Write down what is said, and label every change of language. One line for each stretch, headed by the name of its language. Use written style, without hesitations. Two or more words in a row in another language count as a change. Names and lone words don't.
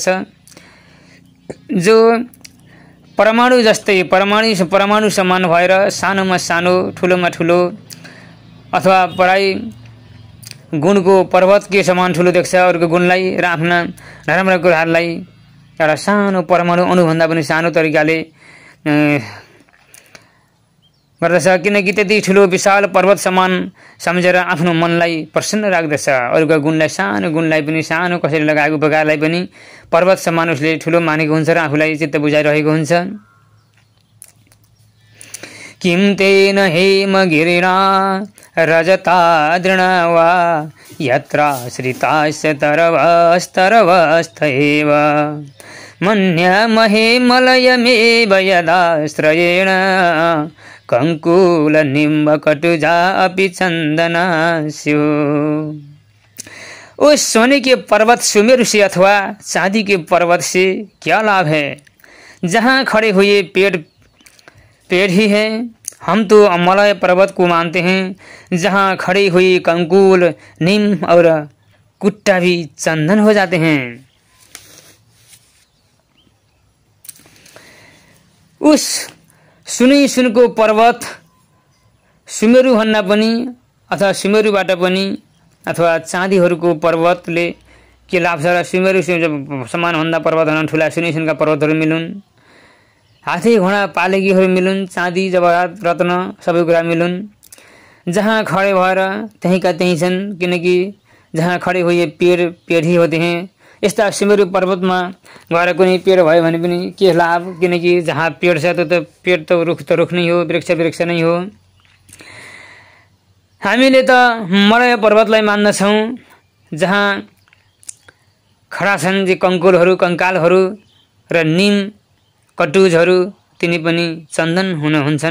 Nepali: जो परमाणु जस्तै परमाणु समान भएर सानोमा सानो, ठुलोमा ठुलो, अथवा पढाइ गुणको पर्वत के समान ठुलो देख्छ अरूको गुणलाई र आफ्ना नराम्रा कुराहरूलाई एउटा सानो परमाणु अणुभन्दा पनि सानो तरिकाले गर्दछ। किनकि त्यति ठुलो विशाल पर्वत समान सम्झेर आफ्नो मनलाई प्रसन्न राख्दछ। अरूका गुणलाई, सानो गुणलाई पनि, सानो कसैले लगाएको उपकारलाई पनि पर्वत समान उसले ठुलो मानेको हुन्छ र आफूलाई चित्त बुझाइरहेको हुन्छ।
Sanskrit: किम तेन हेमगिरिणा रजतादृणा वा यत्राश्रितास्य तरवस्तरवस्थैव मन्यमहे मलयमेव यदाश्रयेण कंकुलनिम्बकटुजा अपि चंदनास्यो।
Hindi: उस सोने के पर्वत सुमेरु से अथवा चांदी के पर्वत से क्या लाभ है? जहाँ खड़े हुए पेड़ ही है। हम तो मलय पर्वत को मानते हैं, जहाँ खड़ी हुई कंकुल, नीम और कुट्टा भी चंदन हो जाते हैं।
Nepali: उस सुनको पर्वत सुमेरु भन्दा पनि अथवा सुमेरुबाट पनि अथवा चाँदीहरूको पर्वतले के लाभ छ र सुमेरु समान भन्दा पर्वतभन्दा ठुला सुनका पर्वतहरू मिलुन्, हात्ती घोडा पालेकीहरू मिलुन्, चाँदी जवाहरात रत्न सबै कुरा मिलुन्। जहाँ खडे भएर त्यहीँका त्यहीँ छन्, किनकि
Hindi: जहाँ खडे हुए पेड़ ही होते हैं।
Nepali: यस्ता सुमेरु पर्वतमा गएर कुनै पेड़ भयो भने पनि के लाभ? किनकि जहाँ पेड़ छ त्यो त पेड़ त रुख नै हो, वृक्ष नै हो। हामीले त मलय पर्वतलाई मान्दछौँ, जहाँ खडा छन् जे कंकुलहरू, कंकालहरू र नीम कटुजहरू, तिनी पनि चन्दन हुन्छन्।